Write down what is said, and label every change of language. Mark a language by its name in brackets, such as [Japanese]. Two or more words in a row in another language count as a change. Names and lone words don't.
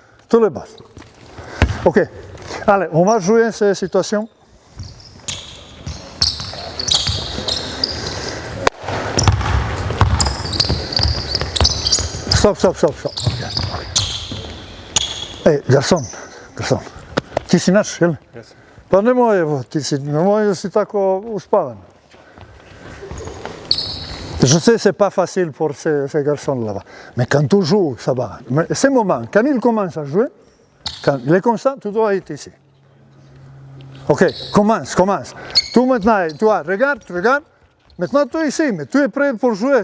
[French] Ok, allez, on va jouer cette situation. Stop. Okay. Hey, garçon, [Croatian] ti si naš, jel? Jesam. Pa nemoj si tako uspavan. [French] Je sais que ce n'est pas facile pour ces garçons là-bas. Mais quand tu joues, ça va. Mais ces moments, quand ils commencent à jouer, quand il est comme ça, tu dois être ici. Ok, commence. Tout maintenant, toi, regarde. Maintenant, tu es ici, mais tu es prêt pour jouer.